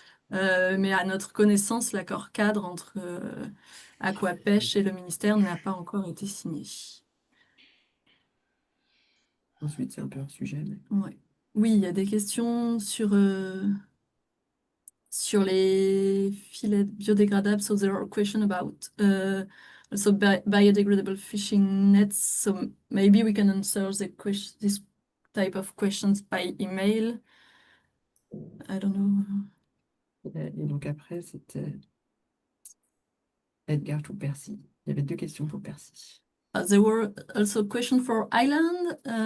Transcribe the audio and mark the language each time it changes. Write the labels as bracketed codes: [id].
[fr] Mais à notre connaissance, l'accord cadre entre Aquapêche et le ministère n'a pas encore été signé. Ensuite, c'est un peu un sujet. Mais... Ouais. Oui, il y a des questions sur sur les filets biodégradables. [en] So there are questions about also biodegradable fishing nets. So maybe we can answer this type of questions by email. I don't know. [fr] Et donc après, c'était Edgar ou Percy. Il y avait 2 questions pour Percy. [en] There were also questions for Island.